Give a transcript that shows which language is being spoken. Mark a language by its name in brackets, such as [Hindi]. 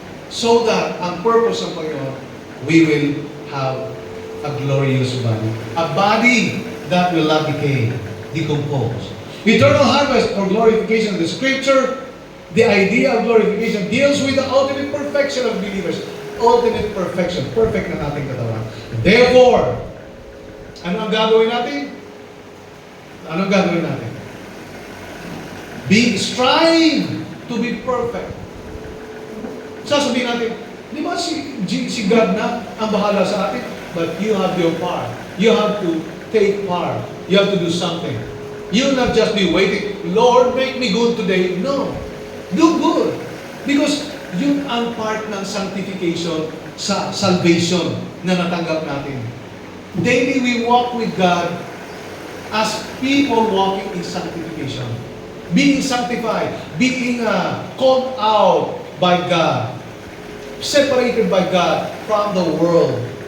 [English] So that, [Filipino] ang purpose ng Panginoon, [English] we will have a glorious body. A body that will not decay, decompose. Eternal harvest or glorification of the Scripture, the idea of glorification deals with the ultimate perfection of believers. Ultimate perfection. Perfect [Filipino] na ating katawan. Therefore, ano ang gagawin natin? Ano ang gagawin natin? [English] Strive to be perfect. [Filipino] Sasabihin natin, Di ba si God na ang bahala sa atin? [English] But you have your part. You have to take part. You have to do something. You will not just be waiting, Lord, make me good today. No. Do good. [Filipino] Because yun ang part ng sanctification sa salvation na natanggap natin. [English] Daily we walk with God as people walking in sanctification. Being sanctified, being called out by God, separated by God from the world.